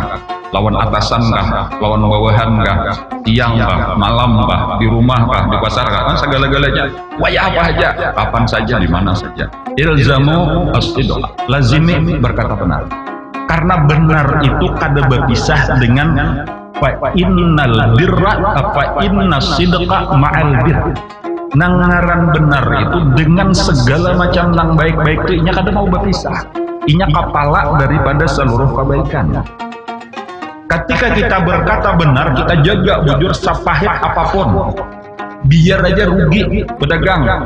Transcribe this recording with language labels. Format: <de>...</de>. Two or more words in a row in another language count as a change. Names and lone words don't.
<bjn>Lawan atasan kah, lawan bawahan kah, siang kah, malam kah, di rumah kah, di pasar kah, segala-galanya. Wayah apa aja, kapan saja, di mana saja.</bjn> <ar>الزموا الصدق,</ar> <bjn>lazimi berkata benar. Karena benar itu kada berpisah dengan</bjn> <ar>فإن البر فإن الصدق مع البر.</ar> <bjn>Nangaran benar itu dengan segala macam nang baik-baik itu inya kada mau berpisah. Inya kepala daripada seluruh kebaikan. Ketika kita berkata benar, kita jaga bujur sepahit apapun, biar aja rugi pedagang.</bjn>